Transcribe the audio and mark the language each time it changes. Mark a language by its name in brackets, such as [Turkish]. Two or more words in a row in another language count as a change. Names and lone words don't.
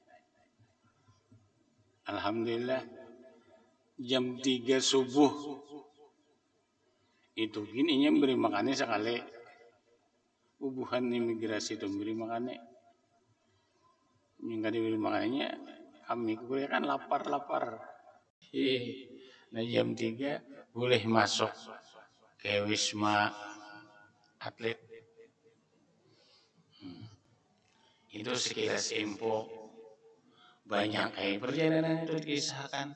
[Banjar] Alhamdulillah jam 3 subuh itu gini beri makannya sekali. Ubuhan imigrasi itu beri makannya. Yang kada diberi makannya kami kan lapar. Nah jam 3 boleh masuk ke Wisma Atlet. Itu sekilas info. Banyak perjalanan itu dikisahkan.